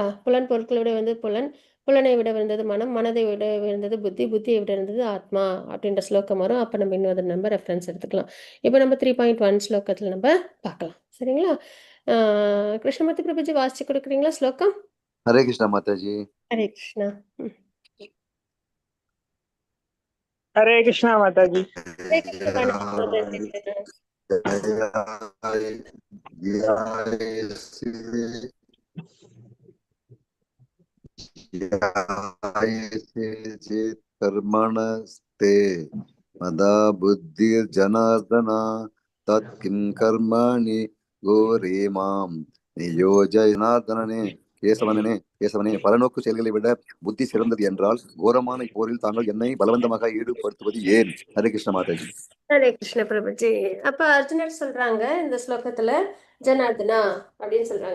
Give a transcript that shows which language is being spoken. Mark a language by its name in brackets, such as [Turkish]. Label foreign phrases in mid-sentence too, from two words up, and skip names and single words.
[Tamil] புலன் பொருட்களை விட வந்து புலனை விட விழுந்தது மனம், மனதை விட விழுந்தது புத்தி, புத்தியை விட இருந்தது ஆத்மா அப்படின்ற ஸ்லோகம் வரும். அப்போ நம்ம இன்னொரு நம்ம ரெஃபரன்ஸ் எடுத்துக்கலாம். இப்போ நம்ம 3.1 ஸ்லோகத்தில் நம்ம பார்க்கலாம். சரிங்களா? கிருஷ்ணமூர்த்தி பிரபுஜி வாசிச்சு கொடுக்குறீங்களா ஸ்லோகம்? ஹரே கிருஷ்ணா மாதாஜி. ஹரே கிருஷ்ணா. हरे कृष्णा माता जी। हरे कृष्ण माताजी। [Sanskrit] कर्मणस्ते मदा बुद्धिर्जनार्दन तत्किं कर्माणि घोरे मां நியோஜனார்தனனே. [Tamil] கேசவனே பலநோக்கு செயல்களை விட புத்தி சிறந்தது என்றால் கோரமான போரில் தாங்கள் என்னை பலவந்தமாக ஈடுபடுத்துவது ஏன்? ஹரே கிருஷ்ண மாதாஜி. ஹரே கிருஷ்ண பிரபுஜி. அப்ப அர்ஜுனர் சொல்றாங்க இந்த ஸ்லோகத்துல ஜனார்தனா அப்படின்னு சொல்றாங்க.